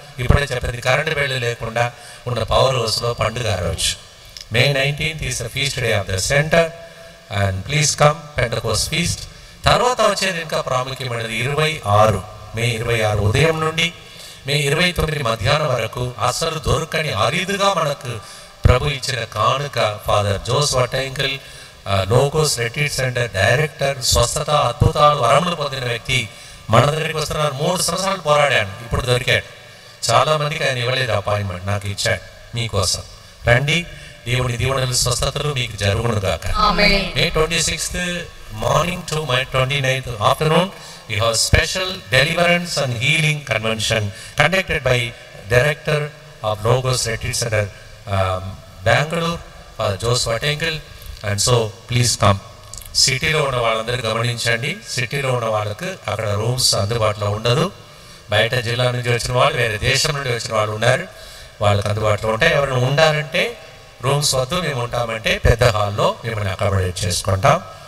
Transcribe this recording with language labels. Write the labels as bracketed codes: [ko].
[te] ఇప్పుడే చెప్పేది current bill లేకుండా ఉన్న పవర్ హౌస్లో పండుగ రోజు. [en] May 19th is the feast day of the center and please come, Pentecost feast. [te] తర్వాత వచ్చేది ఇంకా ప్రాముఖ్యమైనది 26 మే 26 ఉదయం నుండి మే 29 మధ్యాహ్నం వరకు అసలు దొరకని అరిదుగా మనకు ప్రభు ఇచ్చిన కానుక father Jose వటైంకల్ logos retreat centre director, స్వస్థత అద్భుతాలు వరములు పొందిన వ్యక్తి మన దగ్గరికి వస్తున్నారు. 3 సంవత్సరాలు పోరాడాను, ఇప్పుడు దొరికాడు. చాలా మందికి ఆయన ఇవ్వలేదు అపాయింట్మెంట్, నాకు ఇచ్చాడు మీకోసం. రండి, దేవుని దీవెనలు స్వస్థతలు మీకు జరుగును గాక. [en] May 26th morning to May 29th afternoon we have special deliverance and healing convention conducted by director of Logos Retreat Center Bangalore, Jose Vatengal, and so please come. [te] సిటీలో ఉన్న వాళ్ళందరూ గమనించండి, సిటీలో ఉన్న వాళ్ళకు అక్కడ రూమ్స్ అందుబాటులో ఉండదు. బయట జిల్లా నుంచి వచ్చిన వాళ్ళు, వేరే దేశం నుండి వచ్చిన వాళ్ళు ఉన్నారు, వాళ్ళకి అందుబాటులో ఉంటాయి. ఎవరైనా ఉండాలంటే రూమ్స్ వద్దు, మేము ఉంటామంటే పెద్ద హాల్లో మిమ్మల్ని అకామిడేట్ చేసుకుంటాం.